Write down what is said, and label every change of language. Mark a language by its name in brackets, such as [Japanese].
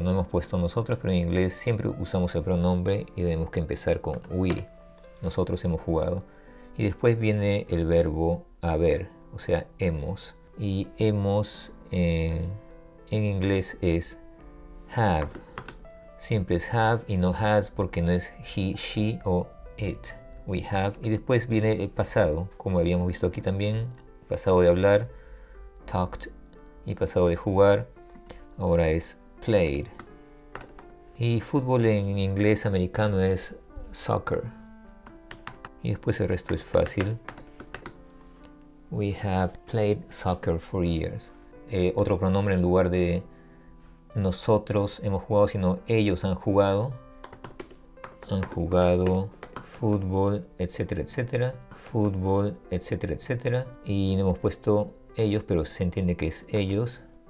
[Spanish] No hemos puesto nosotros, pero en inglés siempre usamos el pronombre y tenemos que empezar con we. Nosotros hemos jugado. Y después viene el verbo haber, o sea, hemos. Y hemos en inglés es have. Siempre es have y no has porque no es he, she o it. [English] We have. [Spanish] Y después viene el pasado, como habíamos visto aquí también. Pasado de hablar, talked. Y pasado de jugar, ahora es played. Y fútbol en inglés americano es soccer. Y después el resto es fácil. [English] We have played soccer for years. [Spanish] Otro pronombre en lugar de nosotros hemos jugado, sino ellos han jugado. Han jugado fútbol, etcétera, etcétera. Fútbol, etcétera, etcétera. Y no hemos puesto ellos, pero se entiende que es ellos.